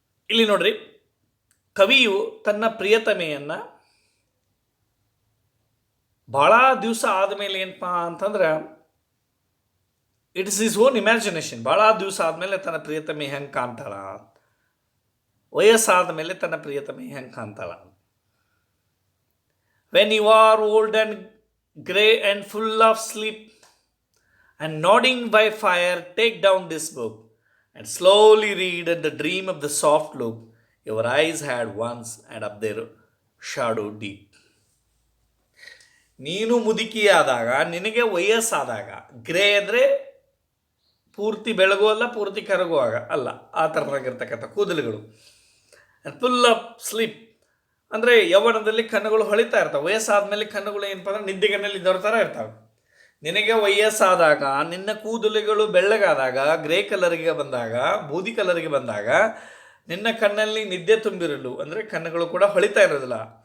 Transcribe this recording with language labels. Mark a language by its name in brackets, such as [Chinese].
[Kannada] ಇಲ್ಲಿ ನೋಡ್ರಿ, ಕವಿಯು ತನ್ನ ಪ್ರಿಯತಮೆಯನ್ನು ಭಾಳ ದಿವಸ ಆದಮೇಲೆ ಏನಪ್ಪ ಅಂತಂದ್ರೆ [English] It is is own imagination. [Kannada] ಭಾಳ ದಿವಸ ಆದಮೇಲೆ ತನ್ನ ಪ್ರಿಯತಮೆ ಹೆಂಗೆ ಕಾಣ್ತಾಳ, ವಯಸ್ಸಾದ ಮೇಲೆ ತನ್ನ ಪ್ರಿಯತಮೆ ಹೆಂಗೆ ಕಾಣ್ತಾಳ. [English] When you are old and grey and full of sleep and nodding by fire, take down this book and slowly read and dream of the soft look your eyes had once and up their shadow deep. [Kannada] ನೀನು ಮುದುಕಿಯಾದಾಗ, ನಿನಗೆ ವಯಸ್ಸಾದಾಗ, grey ಅಂದರೆ ಪೂರ್ತಿ ಬೆಳಗು ಅಲ್ಲ, ಪೂರ್ತಿ ಕರಗುವಾಗ ಅಲ್ಲ, ಆ ಥರದಾಗಿರ್ತಕ್ಕಂಥ ಕೂದಲುಗಳು. [English] full of sleep [Kannada] ಅಂದರೆ ಯೌವನದಲ್ಲಿ ಕಣ್ಣುಗಳು ಹೊಳಿತಾ ಇರ್ತಾವೆ. ವಯಸ್ಸಾದ ಮೇಲೆ ಕಣ್ಣುಗಳು ಏನಪ್ಪ ಅಂದ್ರೆ ನಿದ್ದೆಗಣ್ಣಲ್ಲಿ ಇದ್ದವ್ರ ಥರ ಇರ್ತಾವೆ. ನಿನಗೆ ವಯಸ್ಸಾದಾಗ, ನಿನ್ನ ಕೂದಲುಗಳು ಬೆಳ್ಳಗಾದಾಗ, ಗ್ರೇ ಕಲರ್ಗೆ ಬಂದಾಗ, ಬೂದಿ ಕಲರ್ಗೆ ಬಂದಾಗ ನಿನ್ನ ಕಣ್ಣಲ್ಲಿ ನಿದ್ದೆ ತುಂಬಿರಲು ಅಂದರೆ ಕಣ್ಣುಗಳು ಕೂಡ ಹೊಳಿತಾ ಇರೋದಿಲ್ಲ.